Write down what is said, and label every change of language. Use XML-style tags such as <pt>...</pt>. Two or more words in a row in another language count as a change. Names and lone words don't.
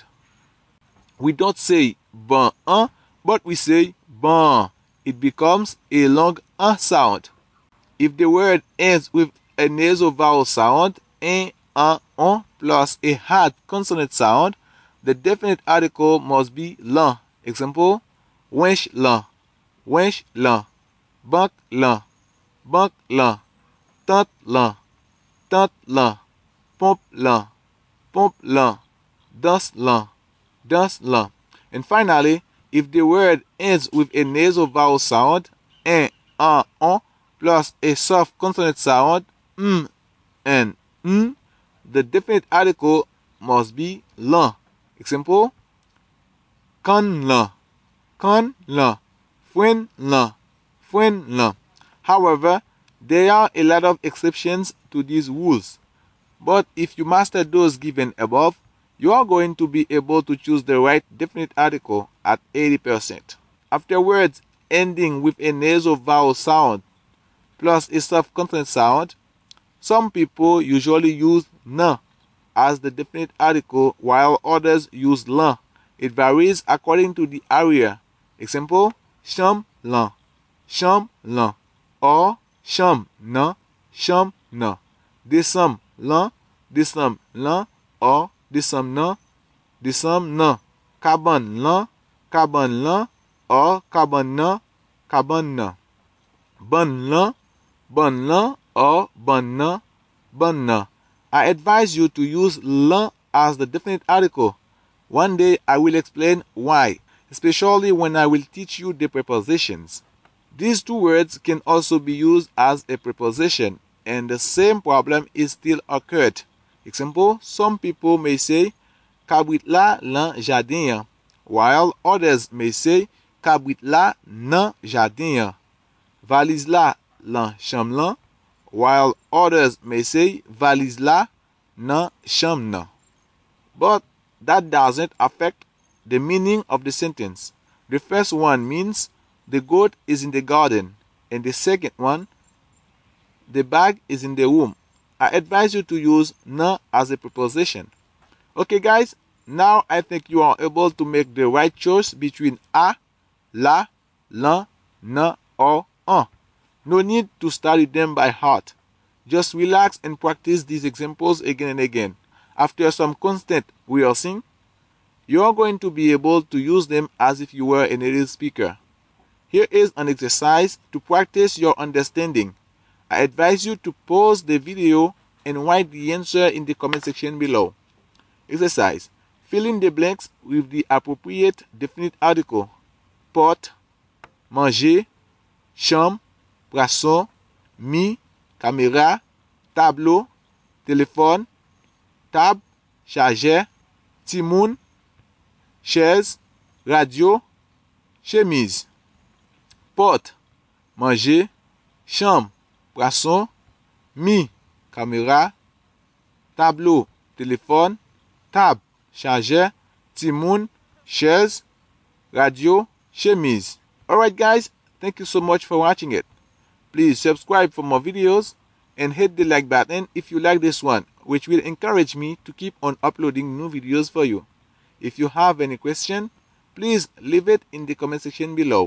<en>We don't say</en> <ht>ban un,</ht> <en>but we say ban. It becomes a long un sound. If the word ends with a nasal vowel sound, un, on, plus a hard consonant sound, the definite article must be lan. Example:</en> <ht>wench lan, wench lan, bank lan, bank lan, tant lan, tant lan, pompe lan, pompe lan, dans lan, dans lan.</ht> <en>And finally, if the word ends with a nasal vowel sound, un, on, plus a soft consonant sound, and the definite article must be lan. Example:</en> <ht>kan lan, kan lan, fuen lan, fuen lan.</ht> <en>However, there are a lot of exceptions to these rules. But if you master those given above, you are going to be able to choose the right definite article at 80%. After words ending with a nasal vowel sound plus a soft consonant sound, some people usually use na as the definite article while others use lan. It varies according to the area. Example:</en> <ht>cham lan, or cham na, desam lan, or desam na, kaban lan, or kaban na, ban lan, or ban na.</ht> <en>I advise you to use lan as the definite article. One day I will explain why, especially when I will teach you the prepositions. These two words can also be used as a preposition, and the same problem is still occurred. Example: some people may say</en> <ht>kabrit la lan jardin,</ht> <en>while others may say</en> <ht>kabrit la nan jardin. Valise la lan cham lan,</ht> <en>while others may say</en> <ht>valise la nan cham nan.</ht> <en>But that doesn't affect the meaning of the sentence. The first one means the goat is in the garden, and the second one, the bag is in the room. I advise you to use na as a preposition. Okay guys, now I think you are able to make the right choice between a,</en> <ht>la, lan, na,</ht> <en>or un. No need to study them by heart. Just relax and practice these examples again and again. After some constant rehearsing, you are going to be able to use them as if you were a native speaker. Here is an exercise to practice your understanding. I advise you to pause the video and write the answer in the comment section below. Exercise: fill in the blanks with the appropriate definite article.</en> <ht>Porte, manger, chambre, poisson, mi, caméra, tableau, téléphone, table, chargeur, timoun, chaise, radio, chemise. Porte, manger, chambre, poisson, mi, caméra, tableau, téléphone, table, chargeur, timoun, chaise, radio, chemise.</ht> <en>Alright guys, thank you so much for watching it. Please subscribe for more videos and hit the like button if you like this one, which will encourage me to keep on uploading new videos for you. If you have any question, please leave it in the comment section below.</en>